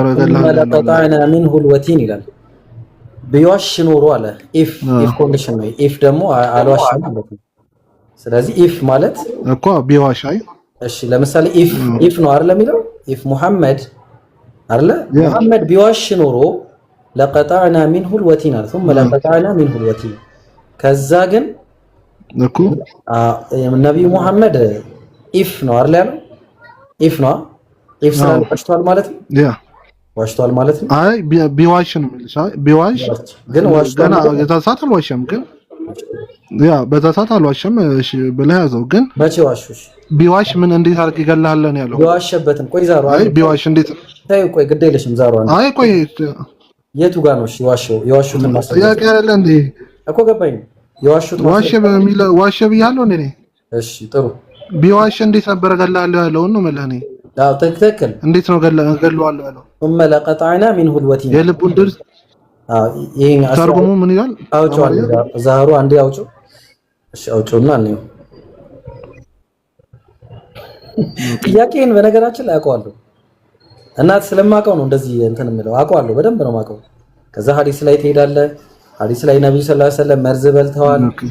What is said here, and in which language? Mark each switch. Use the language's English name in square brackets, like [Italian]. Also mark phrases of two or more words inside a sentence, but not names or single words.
[Arabic] لقطعنا منه الوتين [Amharic] ይላል። ቢዋሽ ኖሮ አለ። [English] if condition [Amharic] ነው። ኢፍ ደግሞ አልዋሽም ማለት ነው። ስለዚህ ኢፍ ማለት እኮ ቢዋሽ አይ እሺ ለምሳሌ ኢፍ ነው አይደል የሚለው? ኢፍ ሙሐመድ አይደል? ሙሐመድ ቢዋሽ ኖሮ [Arabic] لقطعنا منه الوتين [Amharic] አለ። [Arabic] ثم لقطعنا منه الوتين። [Amharic] ከዛ ግን እኮ ነብዩ ሙሐመድ ኢፍ ነው አይደል ያለው? ኢፍ ነው ኢፍ ስላል ዋሽቷል ማለት ነው። ያ ዋሽቷል ማለት ነው። አይ ቢዋሽ ነው የሚልሽ። አይ ቢዋሽ ግን ዋሽቷል የተሳሳተ አልዋሸም። ግን ያ በተሳሳተ አልዋሸም። እሺ ብለህ ያዘው። ግን መቼ ዋሽሽ? ቢዋሽ ምን እንዴት አድርግ ይገላል ነው ያለው። ቢዋሽበትም ቆይ ዛሩ አይ ቢዋሽ እንዴት ታይ ቆይ ግድ የለሽም ዛሩ አይ ቆይ የቱ ጋር ነው? እሺ የዋሹትን ማስተዋወቅ ጥያቄ አይደለ እንዴ እኮ ገባኝ። የዋሹት ዋሽ በሚል ዋሽ ብያለሁ እንዴ? እሺ ጥሩ። ቢዋሽ እንዴት ነበር ገላለሁ ያለው ነው ማለት ነው። ትክክል። እንዴት ነው ገለዋለሁ ያለው? [Arabic] ثم لقطعنا منه الوتين [Amharic] የልቡን ድርስ ይሄን ተርጉሙ ምን ይላል? አውጪው ዛሩ አንዴ አውጪው። እሺ አውጪውና ነው ጥያቄን በነገራችን ላይ አውቀዋለሁ እና ስለማውቀው ነው እንደዚህ እንትን የምለው አውቀዋለሁ፣ በደንብ ነው የማውቀው። ከዛ ሐዲስ ላይ ትሄዳለህ። ሐዲስ ላይ ነብዩ ሰለላሁ ዐለይሂ ወሰለም መርዝ በልተዋል።